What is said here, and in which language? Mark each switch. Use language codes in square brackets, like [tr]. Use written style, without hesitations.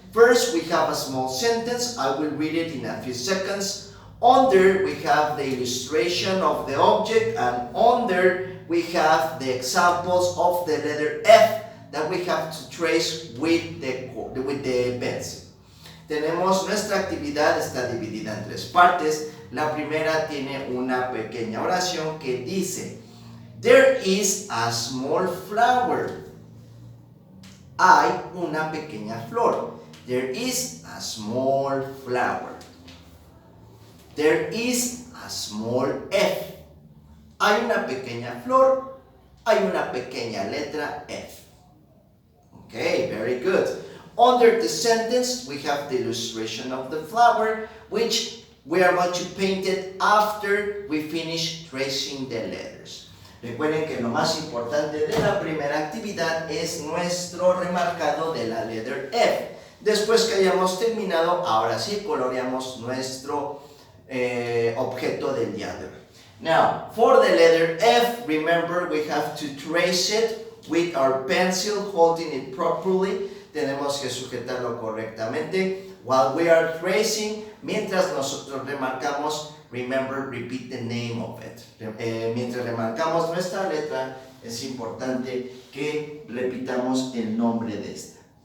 [en] First, we have a small sentence. I will read it in a few seconds. Under, we have the illustration of the object, and under, we have the examples of the letter F that we have to trace with the pencil. [es] Tenemos nuestra actividad, está dividida en tres partes. La primera tiene una pequeña oración que dice: [en] There is a small flower. [es] Hay una pequeña flor. [en] There is a small flower. There is a small F. [es] Hay una pequeña flor. Hay una pequeña letra F. [en] Okay, very good. Under the sentence, we have the illustration of the flower, which we are going to paint it after we finish tracing the letters. [es] Recuerden que lo más importante de la primera actividad es nuestro remarcado de la letra F. Después que hayamos terminado, ahora sí coloreamos nuestro objeto del día de hoy. [en] Now, for the letter F, remember we have to trace it with our pencil, holding it properly. [es] Tenemos que sujetarlo correctamente. [en] While we are tracing, [es] mientras nosotros remarcamos, [en] remember, repeat the name of it. [es] Mientras remarcamos nuestra letra, es importante que repitamos el nombre de esta.